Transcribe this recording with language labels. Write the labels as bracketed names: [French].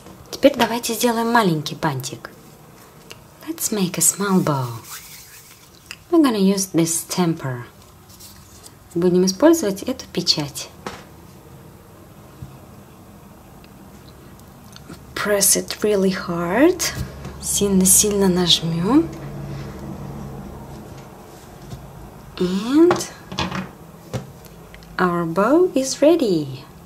[Russian] Теперь давайте сделаем маленький бантик. [English] Let's make a small bow. We're gonna use this stamper. [Russian] Будем использовать эту печать. [English] Press it really hard. [Russian] Сильно-сильно нажмем. [English] And our bow is ready.